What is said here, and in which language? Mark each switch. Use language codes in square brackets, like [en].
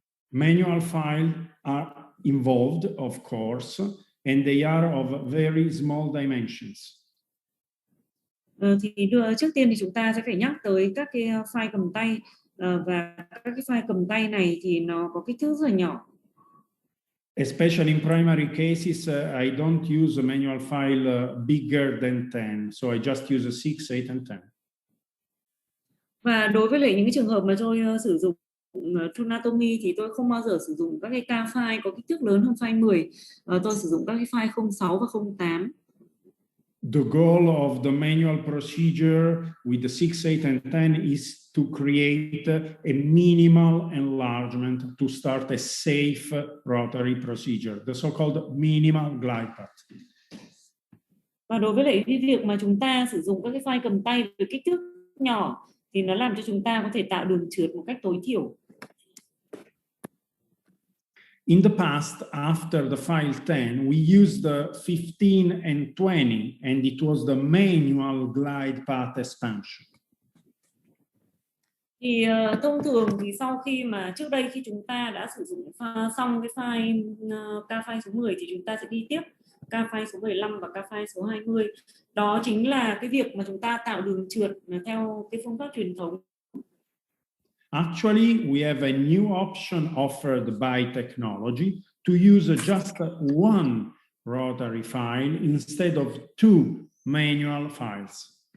[en] Manual files are involved, of course, and they are of very small dimensions. [vi] Thì trước tiên thì chúng ta sẽ phải nhắc tới các cái file cầm tay, và các cái file cầm tay này thì nó có kích thước rất là nhỏ. [en] Especially in primary cases, I don't use a manual file bigger than 10, so I just use a 6, 8, and 10. [vi] Và đối với lại những cái trường hợp mà tôi sử dụng tronatomy thì tôi không bao giờ sử dụng các cái K file có kích thước lớn hơn file 10. Tôi sử dụng các cái file 06 và 08. [en] The goal of the manual procedure with the 6, 8, and 10 is to create a minimal enlargement to start a safe rotary procedure, the so-called minimal glide path. [vi] Và đối với lại cái việc mà chúng ta sử dụng các cái file cầm tay với kích thước nhỏ thì nó làm cho chúng ta có thể tạo đường trượt một cách tối thiểu. [en] In the past, after the file 10, we used the 15 and 20, and it was the manual glide path expansion. [vi] Thì thông thường thì sau khi mà trước đây khi chúng ta đã sử dụng xong cái file K file số 10 thì chúng ta sẽ đi tiếp K file số 15 và K file số 20. Đó chính là cái việc mà chúng ta tạo đường trượt theo cái phương pháp truyền thống. [en] Actually, we have a new option offered by technology to use just one rotary file instead of two manual files.